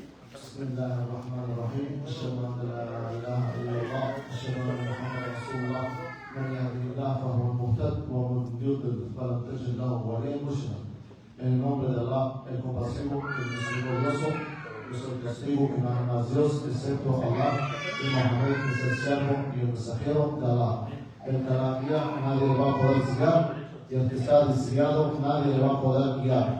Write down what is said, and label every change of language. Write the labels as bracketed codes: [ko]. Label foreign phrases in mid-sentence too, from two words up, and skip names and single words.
[ar] بسم الله الرحمن الرحيم أشهد أن لا إله إلا الله أشهد أن محمدا رسول الله من يهده الله فهو المهتد ومن يضلل فلن تجد له وليا مرشدا. [es] En el nombre de Allah, el compasivo, el misericordioso, yo soy testigo que no hay más Dios excepto Allah y Mohammed es el siervo y el mensajero de Allah. El que la guía nadie le va a poder guiar y el que está desviado nadie le va a poder guiar.